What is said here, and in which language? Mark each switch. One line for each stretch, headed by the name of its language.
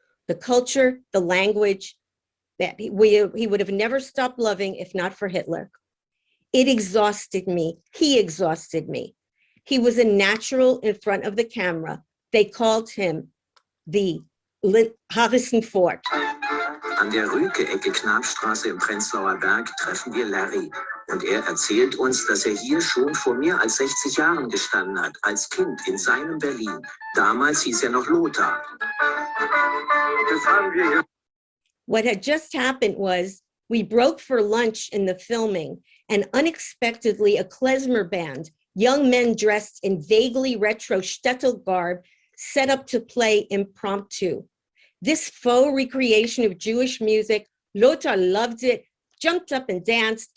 English: the culture, the language that he would have never stopped loving if not for Hitler. It exhausted me. He exhausted me. He was a natural in front of the camera. They called him the Harrison Ford.
German: An der Rüke-Ecke Knapstraße im Prenzlauer Berg treffen wir Larry. Und er erzählt uns, dass er hier schon vor mehr als 60 Jahren gestanden hat, als Kind in seinem Berlin. Damals hieß er noch Lothar.
English: What had just happened was we broke for lunch in the filming, and unexpectedly a klezmer band, young men dressed in vaguely retro shtetl garb, set up to play impromptu. This faux recreation of Jewish music, Lothar loved it, jumped up and danced.